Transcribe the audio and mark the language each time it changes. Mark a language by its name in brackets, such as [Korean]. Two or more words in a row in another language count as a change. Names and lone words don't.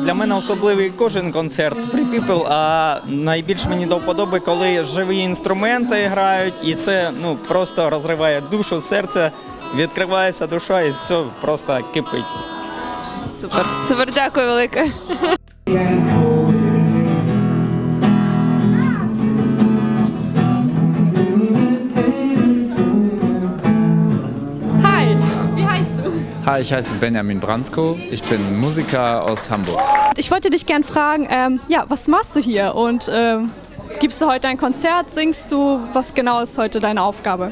[Ukrainian] Для мене особливий кожен концерт Free People, а найбільш мені до вподоби, коли живі інструменти грають, і це просто розриває душу, серце, відкривається душа і все просто кипить. Супер, дякую велике. [German] Hi, ich heiße Benjamin Bransko. Ich bin Musiker aus Hamburg. Ich wollte dich gern fragen, was machst du hier und gibst du heute ein Konzert, singst du, was genau ist heute deine Aufgabe?